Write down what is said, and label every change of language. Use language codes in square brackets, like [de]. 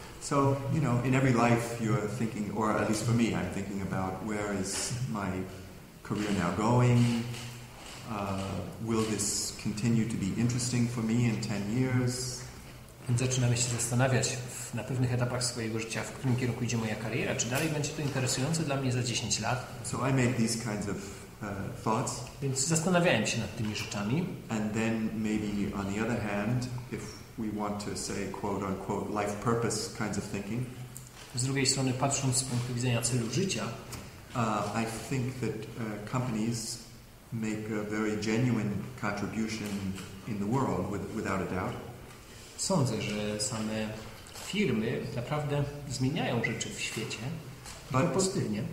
[en] So, in every life you're thinking, or at least for me, I'm thinking about where is my career now going? Will this continue to be interesting for me in 10 years? [pl] Więc zaczynamy się zastanawiać na pewnych etapach swojego życia, w którym kierunku idzie moja kariera, czy dalej będzie to interesujące dla mnie za 10 lat. [en] So I made these kinds of thoughts. [pl] Więc zastanawiałem się nad tymi rzeczami. [en] And then maybe on the other hand, if we want to say quote unquote life purpose kinds of thinking. [pl] Z drugiej strony, patrząc z punktu widzenia celu życia, [en] I think that companies make a very genuine contribution in the world, without a doubt. [pl] Sądzę, że same firmy naprawdę zmieniają rzeczy w świecie pozytywnie.